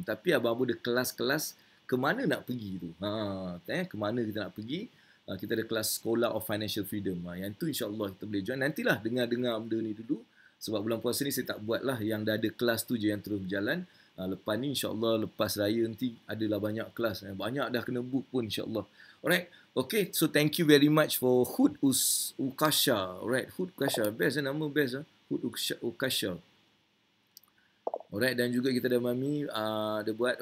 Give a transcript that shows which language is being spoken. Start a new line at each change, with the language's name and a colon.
Malay: Tapi abang-abang ada kelas-kelas ke mana nak pergi tu. Ke mana kita nak pergi. Kita ada kelas Scholar of Financial Freedom. Yang tu insya-Allah kita boleh join. Nantilah dengar-dengar benda ni dulu. Sebab bulan puasa ni saya tak buat lah yang dah ada kelas tu je yang terus berjalan. Lepas ni insya-Allah lepas raya nanti adalah banyak kelas. Banyak dah kena book pun insya-Allah. Alright.
English: Okay, so thank you very much for Hud Ukasha.
Malay: Alright, Hud Ukasha. Best nama best. Hud Ukasha. Alright, dan juga kita ada Mami ada buat.